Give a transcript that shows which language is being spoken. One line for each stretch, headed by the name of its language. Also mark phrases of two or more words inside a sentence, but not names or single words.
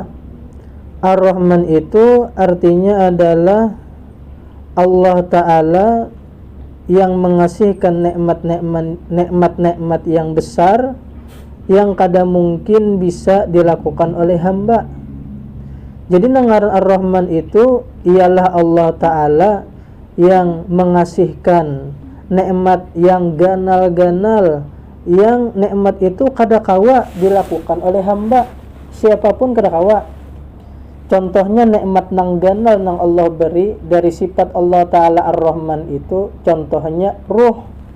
Indonesian: Ar-Rahman itu artinya adalah Allah Ta'ala yang mengasihkan nikmat-nikmat yang besar yang kadang mungkin bisa dilakukan oleh hamba.
Banjar: Jadi ngaran Ar-Rahman itu ialah Allah Ta'ala yang mengasihkan nikmat yang ganal-ganal, yang nikmat itu kadakawa dilakukan oleh hamba siapapun kadakawa. Contohnya nikmat nang ganal nang Allah beri dari sifat Allah Ta'ala Ar-Rahman itu contohnya ruh.